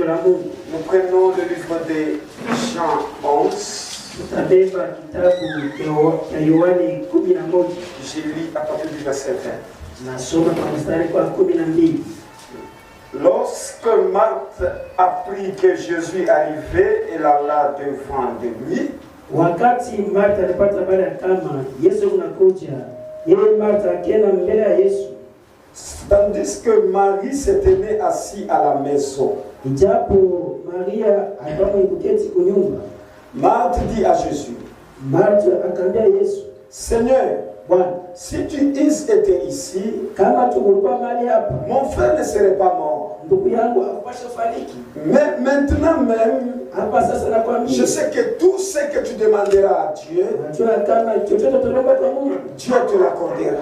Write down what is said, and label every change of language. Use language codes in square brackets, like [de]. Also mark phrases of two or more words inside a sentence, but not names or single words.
[fr] Nous prenons le livre de Jean 11. J'ai lu à partir du verset 20. Lorsque Marthe apprit que Jésus arrivait, elle alla devant de lui. [sw] Wakati Martha alipata habari kama Yesu anakuja, yeye Martha akaenda mbele ya Yesu. [fr] Tandis que Marie s'était tenue assis à la maison. [sw] Ijapo Maria alikuwa ameketi kwa nyumba. [fr] Marthe dit à Jésus. [sw] Martha akamwambia Yesu, [fr] Seigneur, si tu eusses été ici, mon frère ne serait pas mort. Mais maintenant même, je sais que tout ce que tu demanderas à Dieu, Dieu te l'accordera.